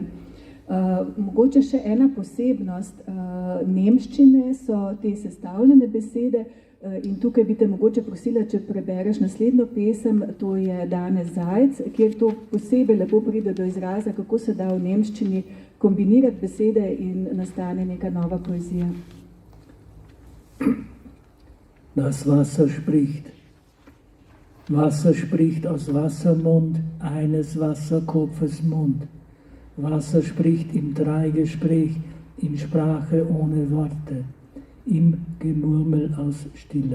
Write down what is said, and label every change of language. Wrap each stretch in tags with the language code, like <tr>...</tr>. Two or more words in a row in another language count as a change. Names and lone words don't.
<sl>Mogoče še ena posebnost nemščine so te sestavljene besede in tukaj bi te mogoče prosila, če prebereš naslednjo pesem, to je Danes Zajc, kjer to posebej lepo pride do izraza, kako se da v nemščini kombinirati besede in nastane neka nova poezija.</sl> <de>Das Wasser spricht aus Wassermund, eines Wasserkopfes Mund. Wasser spricht im Dreigespräch, in Sprache ohne Worte, im Gemurmel aus Stille.</de>